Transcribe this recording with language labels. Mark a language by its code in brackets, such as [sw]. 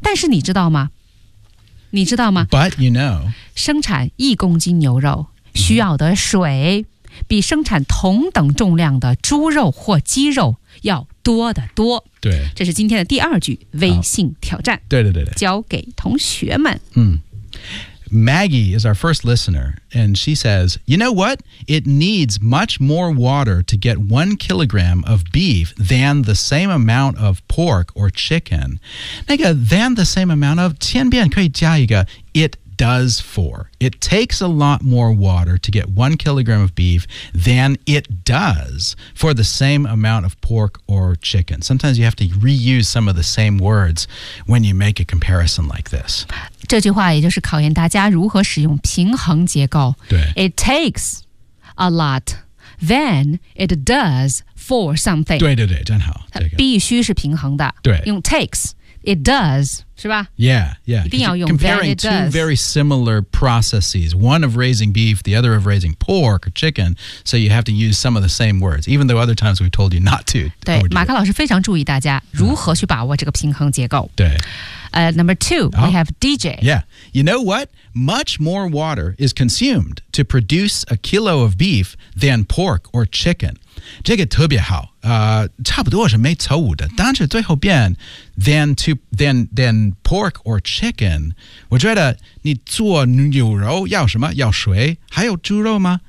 [zh] 但是你知道吗你知道吗 [en] But you know [zh] 生产一公斤牛肉需要的水比生产同等重量的猪肉或鸡肉要多得多对这是今天的第二句微信挑战对对对对交给同学们 [en] 嗯Maggie is our first listener, and she says, you know what? It needs much more water to get 1 kilogram of beef than the same amount of pork or chicken. [zh] 那个 [en] than the same amount of, [zh] 千遍可以加一个 [en] it does for. It takes a lot more water to get 1 kilogram of beef than it does for the same amount of pork or chicken. Sometimes you have to reuse some of the same words when you make a comparison like this. [zh] 这句话也就是考验大家如何使用平衡结构。对。 [en] It takes a lot than it does for something. [zh] 对对对真好。必须是平衡的。对。用 [en] takes, it does, [zh] 是吧 [en] Yeah, yeah. [zh] 一定要用 [en] than it does. Comparing two very similar processes, one of raising beef, the other of raising pork or chicken, so you have to use some of the same words, even though other times we've told you not to. [zh] 对马克老师非常注意大家如何去把握这个平衡结构。对。 [en] Number two, we have DJ. Yeah. You know what? Much more water is consumed to produce 1 kilo of beef than pork or chicken. [zh] 这个特别好。差不多是没错误的。但是最后边 [en] than pork or chicken, [zh] 我觉得你做牛肉要什么？要水？还有猪肉吗？